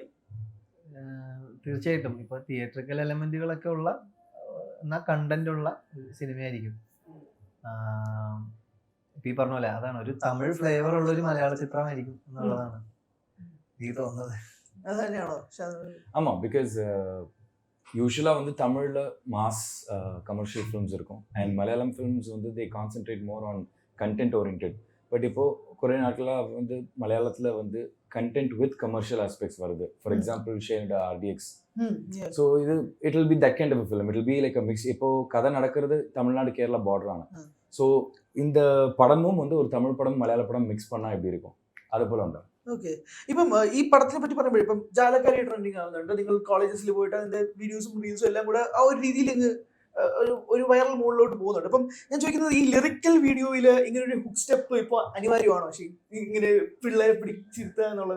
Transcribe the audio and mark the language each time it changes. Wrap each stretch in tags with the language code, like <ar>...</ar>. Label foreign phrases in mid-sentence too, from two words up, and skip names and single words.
<ml>തീർച്ചയായിട്ടും ഇപ്പൊ</ml> <en>theatrical elements</en> <ml>ഉള്ള എന്നാൽ കണ്ടന്റ് ഉള്ള സിനിമയായിരിക്കും. ഇപ്പൊ ഈ പറഞ്ഞ പോലെ അതാണ് ഒരു തമിഴ് ഫ്ലേവർ ഉള്ള ഒരു മലയാള ചിത്രമായിരിക്കും എന്നുള്ളതാണ് എനിക്ക് തോന്നുന്നത്. അത് തന്നെയാണോ?</ml> <ta>ஆமா, because யூசுவலா வந்து தமிழ்ல</ta> <en>mass commercial films</en> <ta>இருக்கும் அண்ட் மலையாளம் ஃபிலிம்ஸ் வந்து</ta> <en>they concentrate more on content oriented.</en> <ta>பட் இப்போ குறை நாட்களாக வந்து மலையாளத்தில் வந்து</ta> <en>content with commercial aspects</en> <ta>வருது.</ta> <en>For example shared RDX. So இது it will be that kind of film. It will be like a mix.</en> <ta>இப்போ கதை நடக்கிறது தமிழ்நாடு கேரளா பார்டரான. ஸோ இந்த படமும் வந்து ஒரு தமிழ் படம் மலையாள படம் மிக்ஸ் பண்ணால் எப்படி இருக்கும்,</ta> <ml>അതുപോലെ ഉണ്ടാവും. ഓക്കെ. ഇപ്പം ഈ പടത്തിനെ പറ്റി പറയുമ്പോൾ ഇപ്പം ജാലക്കാരി ട്രെൻഡിങ് ആവുന്നുണ്ട്. നിങ്ങൾ കോളേജസിൽ പോയിട്ട് അതിന്റെ വീഡിയോസും റീൽസും എല്ലാം കൂടെ ആ ഒരു രീതിയിൽ ഒരു വൈറൽ മോഡിലോട്ട് പോകുന്നുണ്ട്. അപ്പം ഞാൻ ചോദിക്കുന്നത്, ഈ</ml> <en>lyrical video</en> <ml>ഇങ്ങനെ ഒരു</ml> <en>hook step</en> <ml>ഇപ്പൊ അനിവാര്യമാണോ? പക്ഷേ ഇങ്ങനെ പിള്ളേരെ പിടിച്ചിരുത്തുക എന്നുള്ളത്</ml>